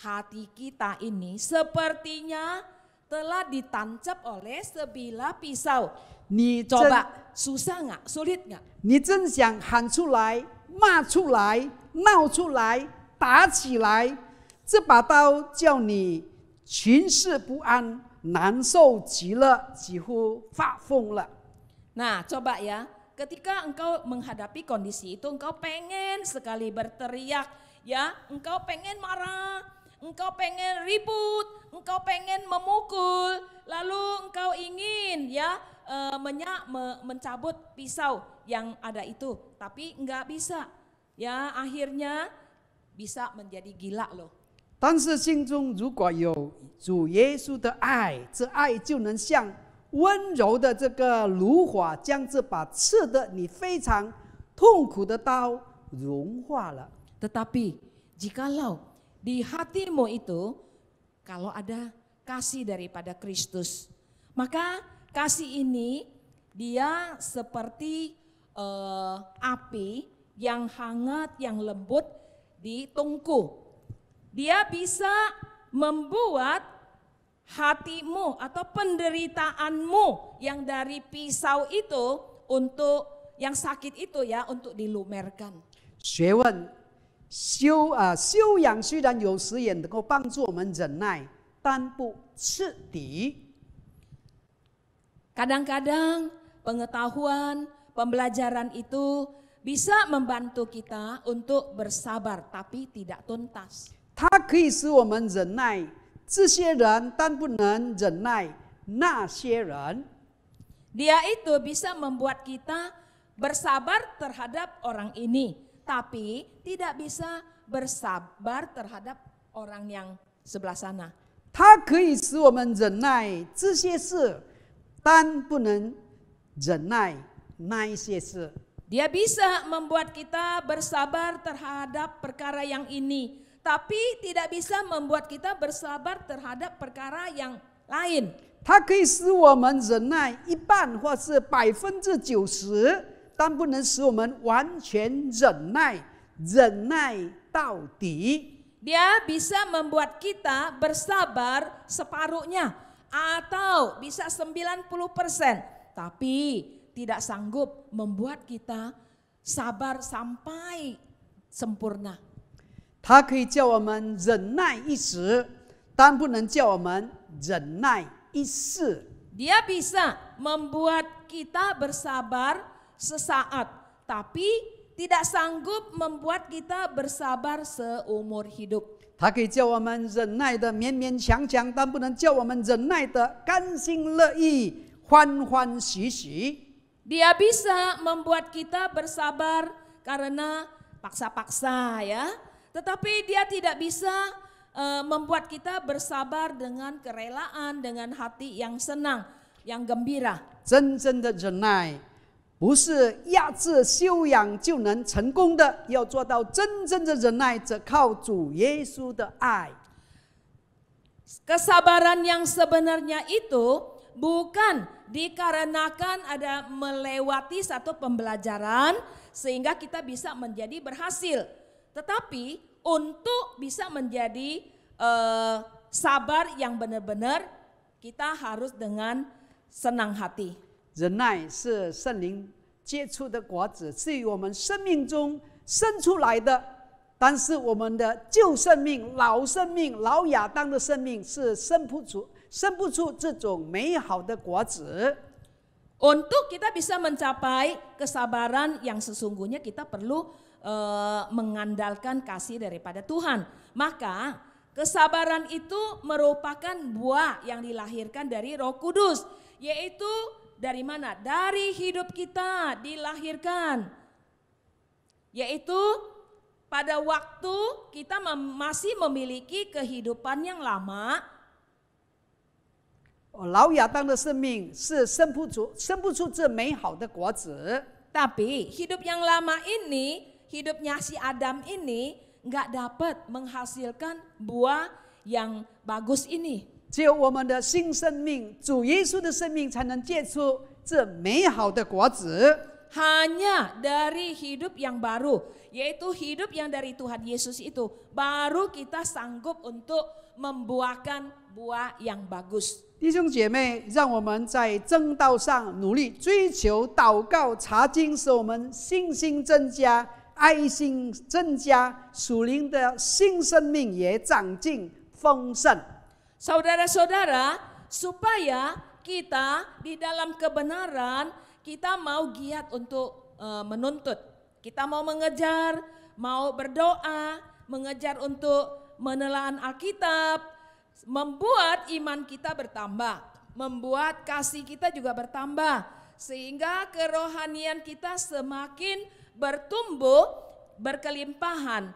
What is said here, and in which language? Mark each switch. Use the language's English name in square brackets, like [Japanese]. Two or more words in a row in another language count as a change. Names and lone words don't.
[Indonesian] hati kita ini sepertinya telah ditancap oleh sebilah pisau. [Chinese] 你真 [Indonesian] Coba, susah nggak? Sulit nggak? [Chinese] 你真想喊出来、骂出来、闹出来、打起来，这把刀叫你群事不安，难受极了，几乎发疯了。 [Indonesian] Nah, coba ya, ketika engkau menghadapi kondisi itu, engkau pengen sekali berteriak, ya, engkau pengen marah, engkau pengen ribut, engkau pengen memukul, lalu engkau ingin ya mencabut pisau yang ada itu, tapi enggak bisa. Ya, akhirnya bisa menjadi gila loh. [Chinese] 但是心中如果有主耶稣的爱，这爱就能像温柔的这个炉火，将这把刺的你非常痛苦的刀融化了。 [Indonesian] Tetapi jikalau di hatimu itu kalau ada kasih daripada Kristus, maka kasih ini dia seperti api yang hangat, yang lembut di tungku. Dia bisa membuat hatimu atau penderitaanmu yang dari pisau itu untuk yang sakit itu ya untuk dilumerkan. [Chinese] 学问修养虽然有时也能够帮助我们忍耐，但不彻底。 [Indonesian] Kadang-kadang pengetahuan, pembelajaran itu bisa membantu kita untuk bersabar tapi tidak tuntas. [Chinese] 它可以使我们忍耐这些人，但不能忍耐那些人。 [Indonesian] Dia itu bisa membuat kita bersabar terhadap orang ini, tapi tidak bisa bersabar terhadap orang yang sebelah sana. [Chinese] 它可以使我们忍耐这些事，但不能忍耐那一些事。 [Indonesian] Dia bisa membuat kita bersabar terhadap perkara yang ini, tapi tidak bisa membuat kita bersabar terhadap perkara yang lain. [Chinese] 它可以使我们忍耐一半或是90%，但不能使我们完全忍耐到底。 [Indonesian] Dia bisa membuat kita bersabar separuhnya atau bisa 90%, tapi tidak sanggup membuat kita sabar sampai sempurna. [Chinese] 它可以叫我们忍耐一时，但不能叫我们忍耐一世。 [Indonesian] Dia bisa membuat kita bersabar sesaat, tapi tidak sanggup membuat kita bersabar seumur hidup. [Chinese] 它可以叫我们忍耐的勉勉强强，但不能叫我们忍耐的甘心乐意、欢欢喜喜。 [Indonesian] Dia bisa membuat kita bersabar karena paksa-paksa ya. Tetapi dia tidak bisa membuat kita bersabar dengan kerelaan, dengan hati yang senang, yang gembira. [Chinese] 真正的忍耐，不是压制修养就能成功的，要做到真正的忍耐，则靠主耶稣的爱。 [Indonesian] Kesabaran yang sebenarnya itu bukan dikarenakan ada melewati satu pembelajaran sehingga kita bisa menjadi berhasil. Tetapi untuk bisa menjadi sabar yang benar-benar kita harus dengan senang hati. [Chinese] 忍耐是圣灵结出的果子，是于我们生命中生出来的。但是我们的旧生命、老生命、老亚当的生命是生不出这种美好的果子。 [Indonesian] Untuk kita bisa mencapai kesabaran yang sesungguhnya kita perlu mengandalkan kasih daripada Tuhan. Maka kesabaran itu merupakan buah yang dilahirkan dari Roh Kudus, yaitu dari mana? Dari hidup kita dilahirkan. Yaitu pada waktu kita masih memiliki kehidupan yang lama, [Chinese] 老亚当的生命是生不出这美好的果子。 [Indonesian] tapi hidup yang lama ini, hidupnya si Adam ini nggak dapat menghasilkan buah yang bagus ini. [Chinese] 只有我们的新生命，主耶稣的生命，才能结出这美好的果子。 [Indonesian] hanya dari hidup yang baru, yaitu hidup yang dari Tuhan Yesus itu, baru kita sanggup untuk membuahkan buah yang bagus. [Chinese] 弟兄姐妹，让我们在正道上努力追求祷告、查经，使我们信心增加，爱心增加，属灵的新生命也长进丰盛。 [Indonesian] Saudara-saudara, supaya kita di dalam kebenaran, kita mau giat untuk menuntut. Kita mau mengejar, mau berdoa, mengejar untuk menelaah Alkitab, membuat iman kita bertambah, membuat kasih kita juga bertambah, sehingga kerohanian kita semakin bertumbuh, berkelimpahan.